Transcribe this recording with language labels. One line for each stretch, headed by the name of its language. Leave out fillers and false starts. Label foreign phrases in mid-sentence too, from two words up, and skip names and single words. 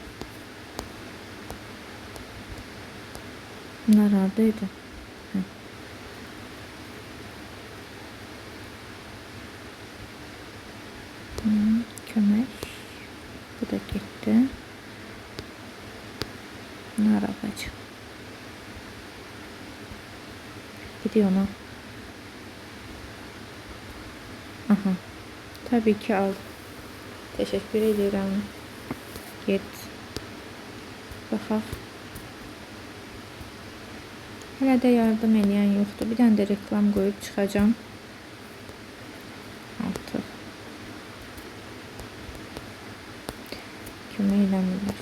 Azerbaijani: Nar haradaydı? Hə. Kömək. Bu da getdi. Nar ağacı.
Turkish: Gidiyor ona. Aha. Tabii ki al. Teşekkür ederim.
Azerbaijani: Get. Baxaq. Hələ də yardım eləyən yoxdur. Bir dənə də reklam qoyub çıxacağım. Artıq. Kömək eləmirlər.